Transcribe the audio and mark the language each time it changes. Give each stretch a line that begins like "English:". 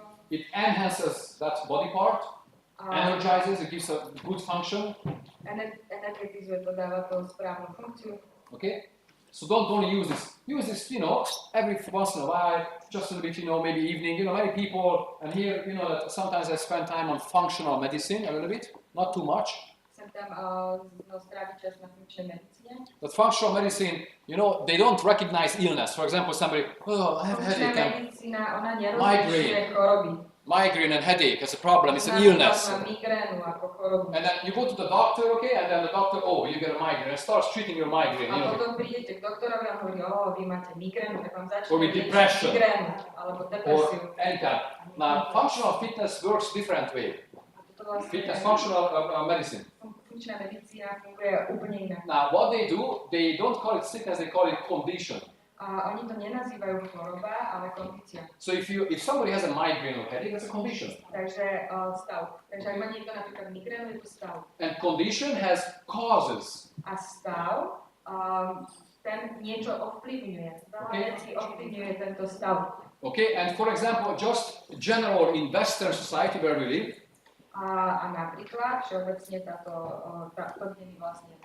English: It enhances that body part, energizes, it gives a good function.
Slovak: Energetizuje to, dáva to správnu funkciu.
English: Okay? So don't only use this. Use this, every once in a while, just a little bit, maybe evening. Many people, and here, that sometimes I spend time on functional medicine a little bit, not too much.
Slovak: Sem tam stráviť čas na funkčnej medicíne.
English: But functional medicine, they don't recognize illness. For example, somebody, I have headache and
Slovak: medicína, ona nerozlišuje choroby.
English: Migraine and headache as a problem, it's an illness.
Slovak: Migrénu ako chorobu.
English: And then you go to the doctor, okay, and then the doctor, you get a migraine, and starts treating your migraine.
Slovak: A potom prídete k doktorovi a hovorí, vy máte migrénu, tak vám začne
English: Or with depression.
Slovak: Migrénu, alebo depresiu.
English: Or any kind. Now, functional fitness works different way. Fitness, functional medicine.
Slovak: Funkčná medicína funguje úplne inak.
English: Now, what they do, they don't call it sickness, they call it condition.
Slovak: A oni to nenazývajú choroba, ale kondícia.
English: So if somebody has a migraine or headache, that's a condition.
Slovak: Takže stav. Takže ak má niekto napríklad migrénu, je to stav.
English: And condition has causes.
Slovak: A stav, ten niečo ovplyvňuje. Veľa vecí ovplyvňuje tento stav.
English: Okay, and for example, just general in Western society where we live.
Slovak: A napríklad, všeobecne táto, kde my vlastne.